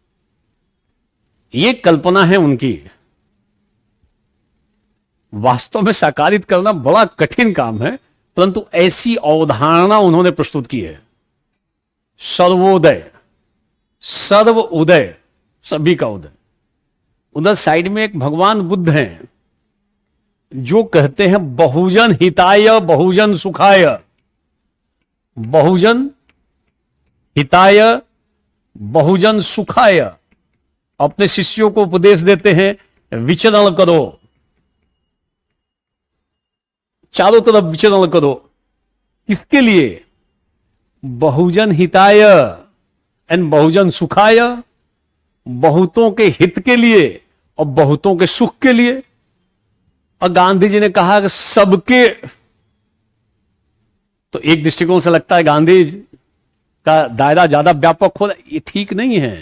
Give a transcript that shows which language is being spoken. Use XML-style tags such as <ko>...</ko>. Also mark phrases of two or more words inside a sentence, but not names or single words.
<hi>ये कल्पना है उनकी, वास्तव में साकारित करना बड़ा कठिन काम है, परंतु ऐसी अवधारणा उन्होंने प्रस्तुत की है। सर्वोदय, सर्व उदय, सभी का उदय। उधर साइड में एक भगवान बुद्ध हैं, जो कहते हैं</hi> <sa>बहुजन हिताय बहुजन सुखाय, बहुजन हिताय बहुजन सुखाय,</sa> <hi>अपने शिष्यों को उपदेश देते हैं विचरण करो, चारों तरफ विचरण करो। किसके लिए?</hi> <sa>बहुजन हिताय एंड बहुजन सुखाय,</sa> <hi>बहुतों के हित के लिए और बहुतों के सुख के लिए। और गांधी जी ने कहा कि सबके, तो एक दृष्टिकोण से लगता है गांधी का दायरा ज्यादा व्यापक हो रहा है, ये ठीक नहीं है।</hi>